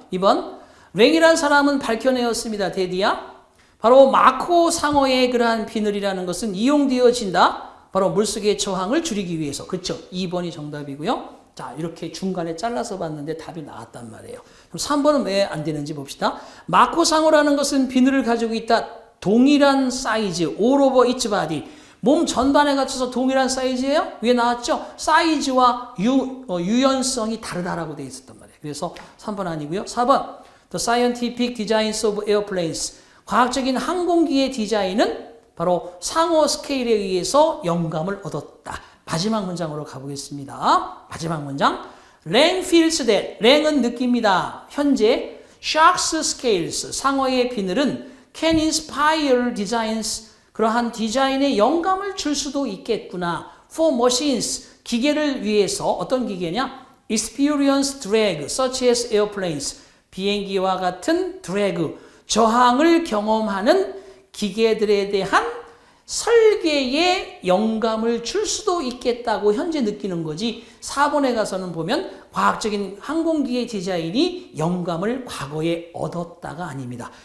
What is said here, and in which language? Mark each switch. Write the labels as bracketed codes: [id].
[ko] 2번 랭이란 사람은 밝혀내었습니다. 데디야 바로 마코 상어의 그러한 비늘이라는 것은 이용되어진다. 바로 물속의 저항을 줄이기 위해서 그렇죠. 2번이 정답이고요. 자, 이렇게 중간에 잘라서 봤는데 답이 나왔단 말이에요. 그럼 3번은 왜 안 되는지 봅시다. 마코상어라는 것은 비늘을 가지고 있다. 동일한 사이즈, [en] all over its body. [ko] 몸 전반에 갖춰서 동일한 사이즈예요? 위에 나왔죠? 사이즈와 유연성이 다르다라고 되어 있었단 말이에요. 그래서 3번 아니고요. 4번, [en] the scientific designs of airplanes. [ko] 과학적인 항공기의 디자인은 바로 상어 스케일에 의해서 영감을 얻었다. 마지막 문장으로 가보겠습니다. 마지막 문장. [en] Lang feels that. [ko] 랭은 느낍니다. 현재 [en] sharks scales. [ko] 상어의 비늘은 [en] can inspire designs. [ko] 그러한 디자인에 영감을 줄 수도 있겠구나. [en] For machines. [ko] 기계를 위해서 어떤 기계냐? [en] Experience drag such as airplanes. [ko] 비행기와 같은 드래그. 저항을 경험하는 기계들에 대한 설계에 영감을 줄 수도 있겠다고 현재 느끼는 거지 4번에 가서는 보면 과학적인 항공기의 디자인이 영감을 과거에 얻었다가 아닙니다.